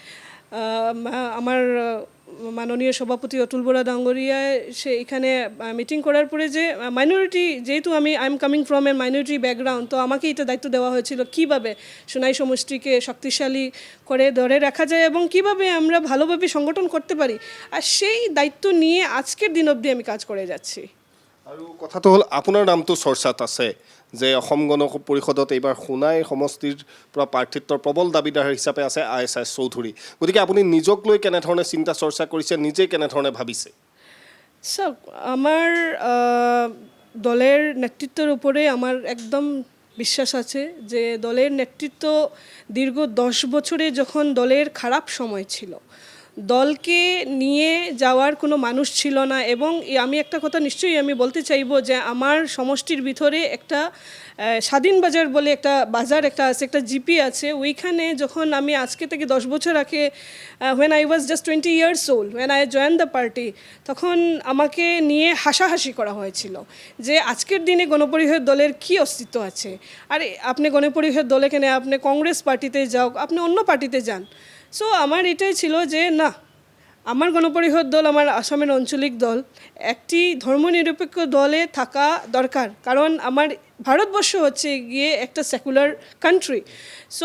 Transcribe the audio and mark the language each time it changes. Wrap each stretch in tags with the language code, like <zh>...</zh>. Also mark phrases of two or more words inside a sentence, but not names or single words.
<bn>আমার মাননীয় সভাপতি অতুল বরা ডাঙ্গরিয়ায় সে এখানে মিটিং করার পরে যে মাইনরিটি যেহেতু</bn> <en>I am coming from a minority background</en> <bn>তো আমাকে এটা দায়িত্ব দেওয়া হয়েছিল কীভাবে সোনাই সমষ্টিকে শক্তিশালী করে ধরে রাখা যায় এবং কিভাবে আমরা ভালোভাবে সংগঠন করতে পারি আর সেই দায়িত্ব নিয়ে আজকের দিন অবধি আমি কাজ করে যাচ্ছি</bn> <as>আৰু কথাটো হ'ল আপোনাৰ নামটো চৰ্চাত আছে যে অসম গণ পৰিষদত এইবাৰ সোণাই সমষ্টিৰ পৰা প্ৰাৰ্থিত্বৰ প্ৰবল দাবীদাৰ হিচাপে আছে আয়েশা চৌধুৰী গতিকে আপুনি নিজক লৈ কেনেধৰণে চিন্তা চৰ্চা কৰিছে নিজে কেনেধৰণে ভাবিছে</as> <bn>চাওক আমার দলের নেতৃত্বের উপরে আমার একদম বিশ্বাস আছে যে দলের নেতৃত্ব দীর্ঘ 10 বছরে যখন দলের খারাপ সময় ছিল দলকে নিয়ে যাওয়ার কোনো মানুষ ছিল না এবং আমি একটা কথা নিশ্চয়ই আমি বলতে চাইবো যে আমার সমষ্টির ভিতরে একটা স্বাধীন বাজার বলে একটা বাজার একটা আছে একটা জিপি আছে ওইখানে যখন আমি আজকে থেকে 10 বছর আগে</bn> <en>when I was just 20 years old when I joined the party</en> <bn>তখন আমাকে নিয়ে হাসাহাসি করা হয়েছিল যে আজকের দিনে গণপরিষদ দলের কি অস্তিত্ব আছে আরে আপনি গণপরিষদ দলে কেন আপনি কংগ্রেস পার্টিতে যাও আপনি অন্য পার্টিতে যান সো আমার এটাই ছিল যে না আমার গণপরিষদ দল আমার আসামের আঞ্চলিক দল একটি ধর্মনিরপেক্ষ দলে থাকা দরকার কারণ আমার ভারতবর্ষ হচ্ছে গিয়ে একটা</bn> <en>secular country</en> <bn>সো</bn>